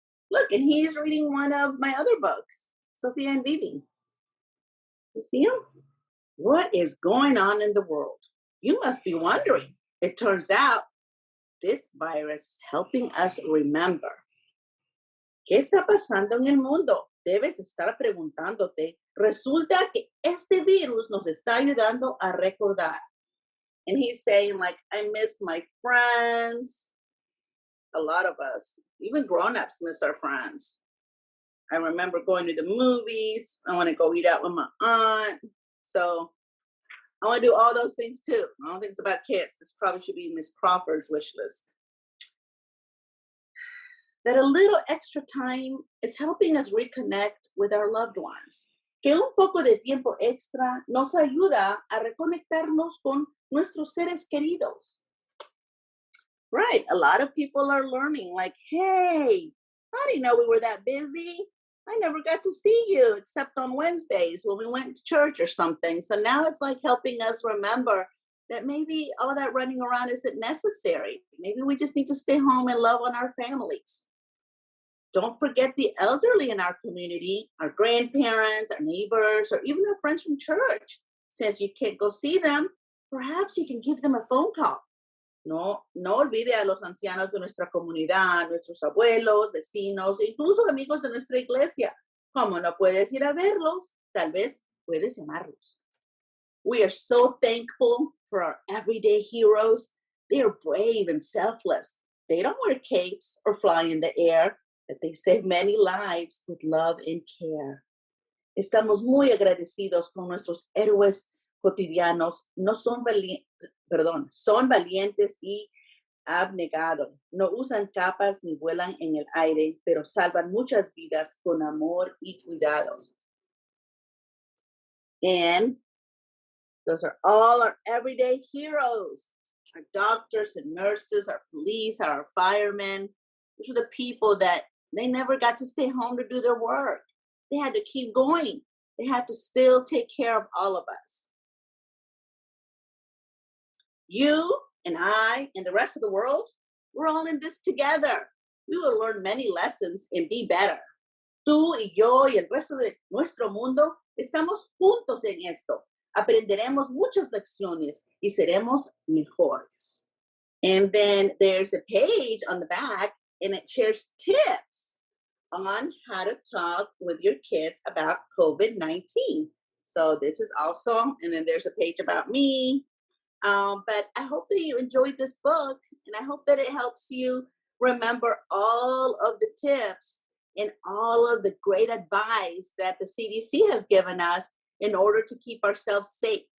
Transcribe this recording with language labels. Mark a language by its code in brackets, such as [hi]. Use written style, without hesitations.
[en] Look, and he's reading one of my other books, Sophia and Vivi. You see him? What is going on in the world? You must be wondering. It turns out this virus is helping us remember. [es] ¿Qué está pasando en el mundo? Debes estar preguntándote. Resulta que este virus nos está ayudando a recordar. [en] And he's saying, like, I miss my friends. A lot of us, even grown-ups, miss our friends. I remember going to the movies. I want to go eat out with my aunt. So I want to do all those things too. I don't think it's about kids. This probably should be Miss Crawford's wish list. That a little extra time is helping us reconnect with our loved ones. [es] Que un poco de tiempo extra nos ayuda a reconectarnos con nuestros seres queridos. [en] Right, a lot of people are learning like, hey, I didn't know we were that busy. I never got to see you except on Wednesdays when we went to church or something. So now it's like helping us remember that maybe all that running around isn't necessary. Maybe we just need to stay home and love on our families. Don't forget the elderly in our community, our grandparents, our neighbors, or even our friends from church. Since you can't go see them, perhaps you can give them a phone call. [es] No olvide a los ancianos de nuestra comunidad, nuestros abuelos, vecinos, e incluso amigos de nuestra iglesia. Como no puedes ir a verlos, tal vez puedes llamarlos. [en] We are so thankful for our everyday heroes. They are brave and selfless. They don't wear capes or fly in the air, but they save many lives with love and care. [es] Estamos muy agradecidos con nuestros héroes cotidianos. No son son valientes y abnegados. No usan capas ni vuelan en el aire, pero salvan muchas vidas con amor y cuidado. [en] And those are all our everyday heroes. Our doctors and nurses, our police, our firemen. Those are the people that they never got to stay home to do their work. They had to keep going. They had to still take care of all of us. You and I and the rest of the world, we're all in this together. We will learn many lessons and be better. [es] Tú y yo y el resto de nuestro mundo estamos juntos en esto. Aprenderemos muchas lecciones y seremos mejores. [en] And then there's a page on the back and it shares tips on how to talk with your kids about COVID-19. So this is awesome. And then there's a page about me. But I hope that you enjoyed this book and I hope that it helps you remember all of the tips and all of the great advice that the CDC has given us in order to keep ourselves safe.